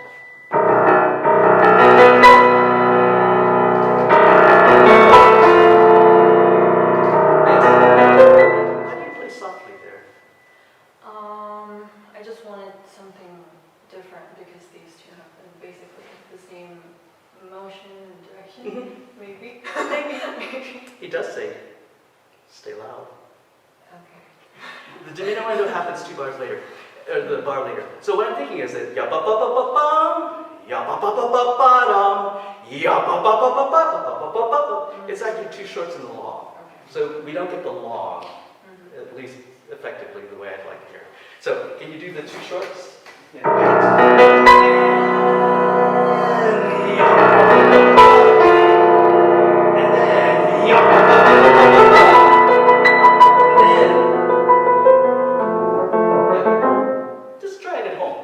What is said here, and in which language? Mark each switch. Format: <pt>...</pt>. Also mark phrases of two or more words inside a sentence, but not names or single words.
<en>I just wanted something different because these two have basically the same motion and direction. Maybe. Maybe. He does say, stay loud. Okay. The diminuendo happens 2 bars later, or the bar later. So what I'm thinking is that ya ba ba ba ba bum, ya ba ba ba ba ba dum, ya ba ba ba ba ba ba ba ba ba. It's actually 2 shorts in the long. Okay. So we don't get the long, at least effectively the way I'd like to hear it. So can you do the 2 shorts? Yeah. Just try it at home.</en>